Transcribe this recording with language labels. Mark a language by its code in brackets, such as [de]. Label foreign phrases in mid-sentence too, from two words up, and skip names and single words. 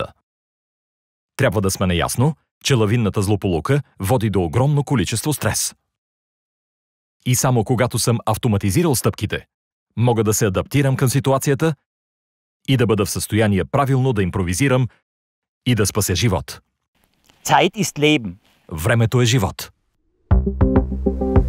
[bg] Трябва да сме наясно, че лавинната злополука води до огромно количество стрес. И само когато съм автоматизирал стъпките, мога да се адаптирам към ситуацията и да бъда в състояние правилно да импровизирам и да спася живот. [de] Zeit ist Leben. [bg] Времето е живот.